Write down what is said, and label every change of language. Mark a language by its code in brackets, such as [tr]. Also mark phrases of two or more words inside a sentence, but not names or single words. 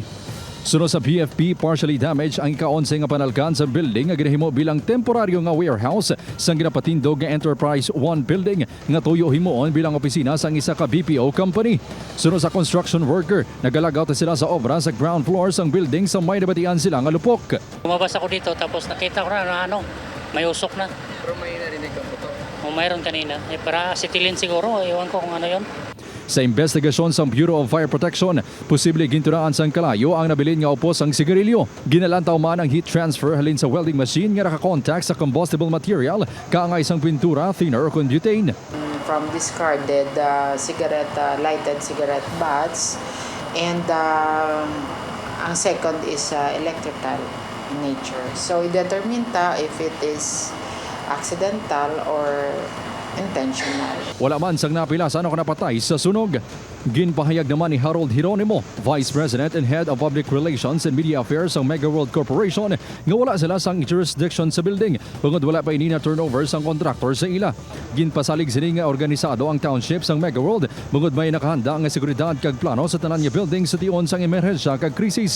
[hil] Sunod sa BFP, partially damaged ang ika-11 nga panalkan sa building nga ginahimo bilang temporaryo nga warehouse sang ginapatindog nga Enterprise 1 building nga tuyo himuon bilang opisina sang isa ka [en] BPO company. [hil] Sunod sa construction worker, nagalagaw sila sa obra sa ground floor sang building sa may nabatian sila nga lupok. [tl] Lumabas ako dito tapos nakita ko na may usok na. Pero may narinig ka po to? Mayroon kanina. Para acetylen siguro, ewan ko kung ano yon. [hil] Sa investigasyon sa Bureau of Fire Protection, posible gintunaan sang kalayo ang nabilin nga upos ang sigarilyo. Ginalantaw man ang [en] heat transfer [hil] halin sa [en] welding machine [hil] nga nakakontakt sa [en] combustible material [hil] kaangay sang pintura, thinner o butane. [en] From discarded lighted cigarette butts, and ang second is electrical in nature. So i-determine if it is accidental or intentional. [hil] Wala man sang napilasan o napatay sa sunog. Ginpahayag naman ni Harold Hieronimo, [en] Vice President and Head of Public Relations and Media Affairs [hil] ng Mega World Corporation, nga wala sila sang jurisdiction sa building bangod wala pa ini na turnover sang contractor sa ila. Ginpasalig sini nga organisado ang township sang Mega World bangod may nakahanda nga seguridad kag plano sa tanan nga building sa tion sang emerhensya kag krisis.